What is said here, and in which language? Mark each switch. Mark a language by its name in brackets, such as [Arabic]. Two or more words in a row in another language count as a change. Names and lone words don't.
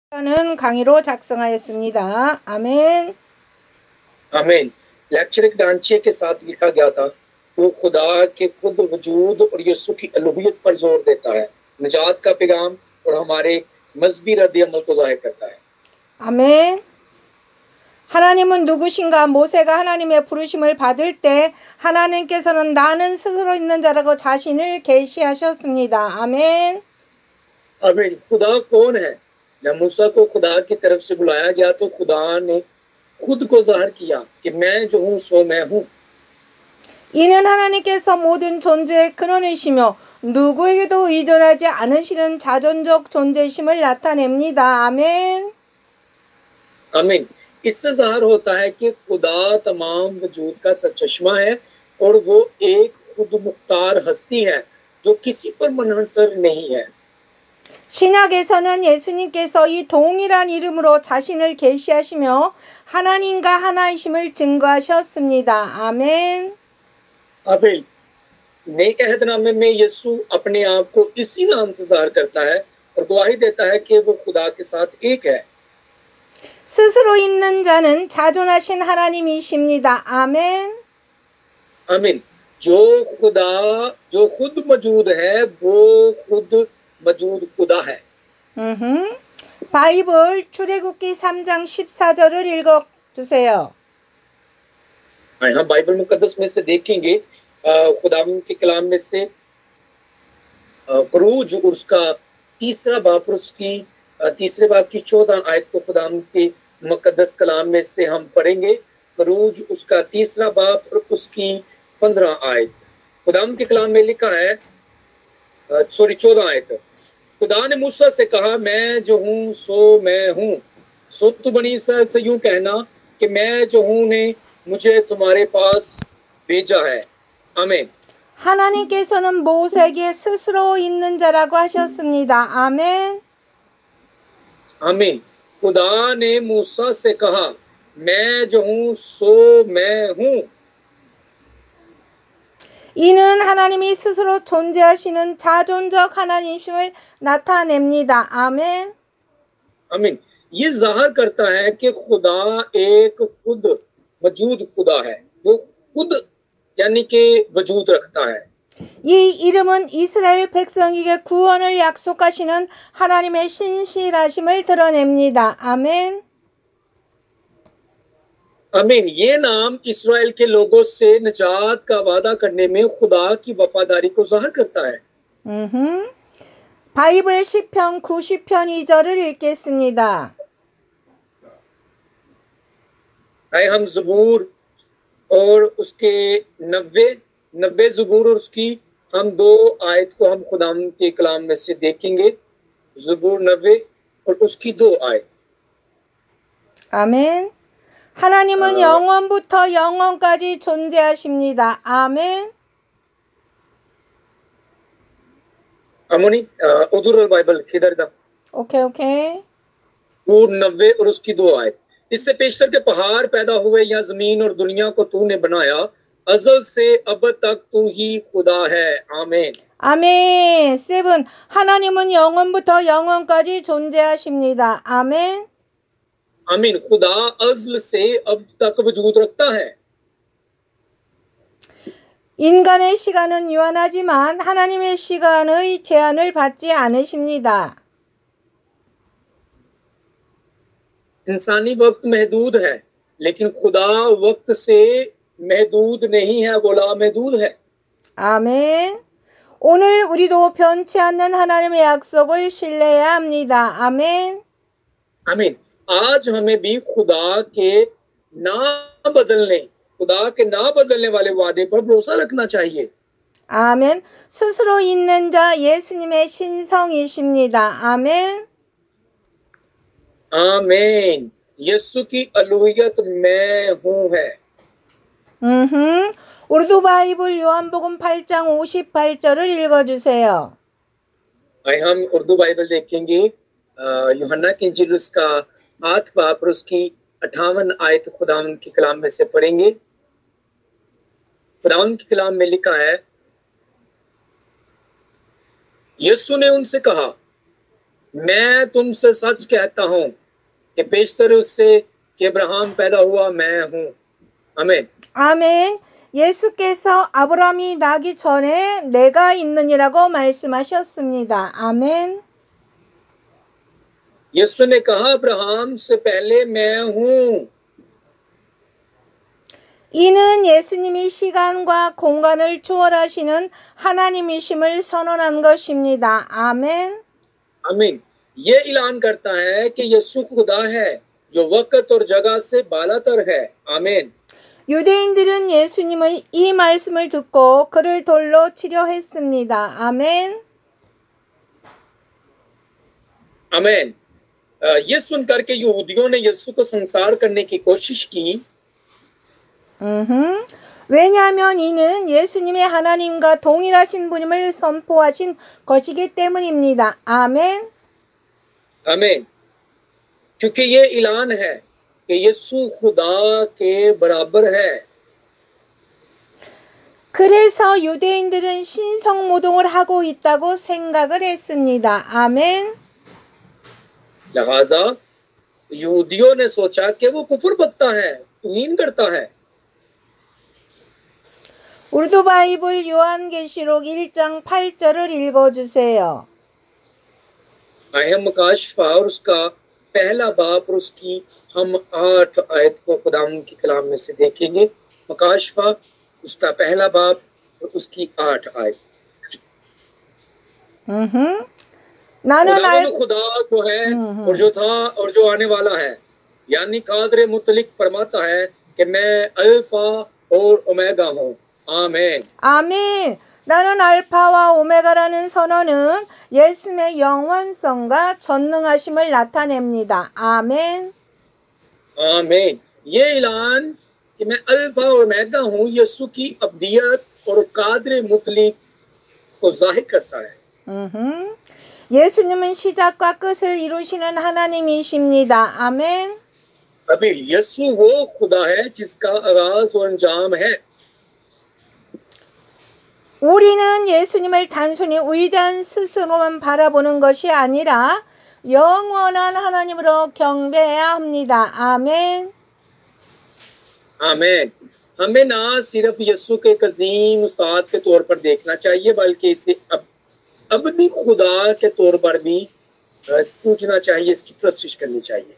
[Korean] 는 강의로 작성하였습니다. 아멘. [Urdu] आमीन। لیکچر ایک ڈھانچے کے ساتھ لکھا گیا تھا جو خدا کے خود وجود اور یسوع کی الوہیت پر زور دیتا ہے، نجات کا پیغام اور ہمارے مذہبی ردِعمل کو ظاہر کرتا ہے. [Korean] 아멘. 하나님은 누구신가? 모세가 하나님의 부르심을 받을 때 하나님께서는 나는 스스로 있는 자라고 자신을 계시하셨습니다. 아멘. [Urdu] آمین۔ خدا کون ہے? جب موسیٰ کو خدا کی طرف سے بلایا گیا تو خدا نے خود کو ظاہر کیا کہ میں جو ہوں سو میں ہوں. [Korean] 이는 하나님께서 모든 존재의 근원이시며 누구에게도 의존하지 않으시는 자존적 존재심을 나타냅니다. 아멘. [Urdu] आमीन। اس سے ظاہر ہوتا ہے کہ خدا تمام وجود کا سرچشمہ ہے اور وہ ایک خود مختار ہستی ہے جو کسی پر منحصر نہیں ہے. [Korean] 신약에서는 예수님께서 이 동일한 이름으로 자신을 계시하시며 하나님과 하나이심을 증거하셨습니다. 아멘. [Urdu] आमीन। نئے عہدنامے میں یسوع اپنے آپ کو اسی نام سے ظاہر کرتا ہے اور گواہی دیتا ہے کہ وہ خدا کے ساتھ ایک ہے. [Korean] 스스로 있는 자는 자존하신 하나님이십니다. 아멘. [Urdu] आमीन। جو خود موجود ہے وہ خود موجود خدا ہے. [Korean] 바이블 출애굽기 3장 14절을 읽어 주세요. [Urdu] ہم بائبل مقدس میں سے دیکھیں گے خداوند کے کلام میں سے خروج اور اس کا تیسرا باب اور اس کی تیسرے باب کی 14 آیت کو خداوند کے مقدس کلام میں سے ہم پڑھیں گے. خروج اس کا تیسرا باب اور اس کی 15 آیت. خداوند کے کلام میں لکھا ہے 14 آیت. خدا نے موسیٰ سے کہا میں جو ہوں سو میں ہوں، سو تو بنی اسرائیل سے یوں کہنا کہ میں جو ہوں نے مجھے تمہارے پاس بھیجا ہے. [Korean] 아멘. 하나님께서는 모세에게 스스로 있는 자라고 하셨습니다. 아멘. [Urdu] आमीन। خدا نے موسیٰ سے کہا میں جو ہوں سو میں ہوں. [Korean] 이는 하나님이 스스로 존재하시는 자존적 하나님심을 나타냅니다. 아멘. [Urdu] आमीन। یہ ظاہر کرتا ہے کہ خدا ایک خود وجود خدا ہے جو خود یعنی کہ وجود رکھتا ہے. [Korean] 이 이름은 이스라엘 백성에게 구원을 약속하시는 하나님의 신실하심을 드러냅니다. 아멘. [Urdu] आमीन। یہ نام اسرائیل کے لوگوں سے نجات کا وعدہ کرنے میں خدا کی وفاداری کو ظاہر کرتا ہے. [Korean] 바이블 시편 90편 2절을 읽겠습니다. [Urdu] ہم زبور اور اس کے 90 زبور اور اس کی ہم 2 آیت کو ہم خداوند کے کلام میں سے دیکھیں گے. زبور 90 اور اس کی 2 آیت. [Korean] 아멘. 하나님은 영원부터 영원까지 존재하십니다. 아멘. [Urdu] امونی ادھر بائبل کدھر تھا? ओके। زبور 90 اور اس کی 2 آیت. اس سے پیشتر کے پہاڑ پیدا ہوئے یا زمین اور دنیا کو تو نے بنایا، ازل سے اب تک تو ہی خدا ہے. आमीन। [Korean] 아멘. 7. 하나님은 영원부터 영원까지 존재하십니다. 아멘. [Urdu] आमीन। خدا ازل سے اب تک وجود رکھتا ہے. [Korean] 인간의 시간은 유한하지만 하나님의 시간의 제한을 받지 않으십니다. [Urdu] انسانی وقت محدود ہے لیکن خدا وقت سے محدود نہیں ہے، وہ لامحدود ہے. [Korean] 아멘. 오늘 우리도 변치 않는 하나님의 약속을 신뢰해야 합니다. 아멘. [Urdu] आमीन। آج ہمیں بھی خدا کے نہ بدلنے والے وعدے پر بھروسہ رکھنا چاہیے. [Korean] 아멘. 스스로 있는 자 예수님의 신성이십니다. 아멘. [Urdu] आमीन। یسوع کی الوہیت میں ہوں ہے. [Korean] 우르두 바이블 요한복음 8장 58절을 읽어주세요. [Urdu] ہم اردو بائبل دیکھیں گے یوحنا کی انجیل اس کا 8 باب اور اس کی 58 آیت خداوند کے کلام میں سے پڑھیں گے. خداوند کے کلام میں لکھا ہے یسوع نے ان سے کہا میں تم سے سچ کہتا ہوں کہ بیشتر اس سے کہ ابرہام پیدا ہوا میں ہوں. [Korean] 아멘. 아멘. 예수께서 아브라함이 나기 전에 내가 있느니라고 말씀하셨습니다. 아멘. [Urdu] یسوع نے کہا ابرہام سے پہلے میں ہوں. [Korean] 이는 예수님이 시간과 공간을 초월하시는 하나님이심을 선언한 것입니다. 아멘. [Urdu] आमीन. یہ اعلان کرتا ہے کہ یسوع خدا ہے جو وقت اور جگہ سے بالاتر ہے. आमीन. [Korean] 유대인들은 예수님의 이 말씀을 듣고 그를 돌로 치려 했습니다. 아멘. [Urdu] आमीन. یہ سن کر کے یہودیوں نے یسوع کو سنسار کرنے کی کوشش کی. [Korean] 왜냐하면 이는 예수님의 하나님과 동일하신 분임을 선포하신 것이기 때문입니다. 아멘. [Urdu] आमीन. کیونکہ یہ اعلان ہے کہ یسوع خدا کے برابر ہے. [Korean] 그래서 유대인들은 신성모독을 하고 있다고 생각을 했습니다. 아멘. [Urdu] لہٰذا یہودیوں نے سوچا کہ وہ کفر بکتا ہے، توہین کرتا ہے. [Korean] 우르두 바이블 요한계시록 1장 8절을 읽어주세요. [Urdu] اہم مکاشفہ اور اس کا پہلا باپ اور اس کی ہم 8 آیت کو خدام کے کلام میں سے دیکھیں گے. مکاشفہ اس کا پہلا باپ اور اس کی 8 آیت. [Korean] 나는 [Urdu] خدا جو ہے اور جو تھا اور جو آنے والا ہے، یعنی قادر مطلق فرماتا ہے کہ میں الفا اور اومیگا ہوں. आमीन. [Korean] 아멘. 나는 알파와 오메가라는 선언은 예수님의 영원성과 전능하심을 나타냅니다. 아멘. [Urdu] आमीन. یہ اعلان کہ میں الفا اور اومیگا ہوں یسوع کی ابدیت اور قادر مطلق کو ظاہر کرتا ہے. [Korean] 예수님은 시작과 끝을 이루시는 하나님이십니다. 아멘. [Urdu] ابھی یسوع وہ خدا ہے جس کا آغاز اور انجام ہے. [Korean] 우리는 예수님을 단순히 위대한 스스로만 바라보는 것이 아니라 영원한 하나님으로 경배해야 합니다. 아멘. [Urdu] आमीन. ہمیں نہ صرف یسوع کے ایک عظیم استاد کے طور پر دیکھنا چاہیے بلکہ اسے ابدی خدا کے طور پر بھی پوچھنا چاہیے، اس کی پرشش کرنی چاہیے.